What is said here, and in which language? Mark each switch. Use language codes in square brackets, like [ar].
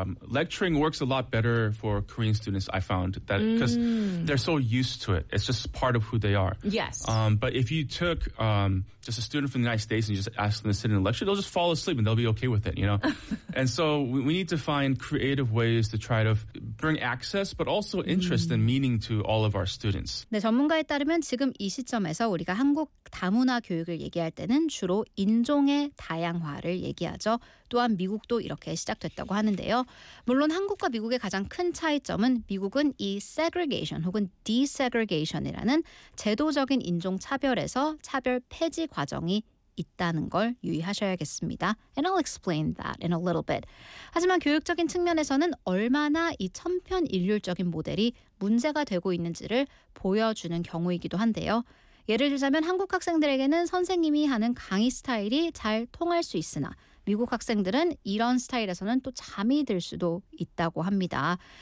[en] Lecturing works a lot better for Korean students, I found, that because they're so used to it. It's just part of who they are. Yes. But if you took just a student from the United States and just asked them to sit in a lecture, they'll just fall asleep and they'll be okay with it, you know? And so we need to find creative ways to try to bring access, but also interest and meaning to all of our students. [ko] 네, 전문가에 따르면 지금 이 시점에서 우리가 한국 다문화 교육을 얘기할 때는 주로 인종의 다양화를 얘기하죠. 또한 미국도 이렇게 시작됐다고 하는데요. 물론 한국과 미국의 가장 큰 차이점은 미국은 이 segregation 혹은 desegregation이라는 제도적인 인종 차별에서 차별 폐지 과정이 있다는 걸 유의하셔야겠습니다. [en] And I'll explain that in a little bit. [ko] 하지만 교육적인 측면에서는 얼마나 이 천편일률적인 모델이 문제가 되고 있는지를 보여주는 경우이기도 한데요. 예를 들자면 한국 학생들에게는 선생님이 하는 강의 스타일이 잘 통할 수 있으나 미국 학생들은 이런 스타일에서는 또 잠이 들 수도 있다고 합니다.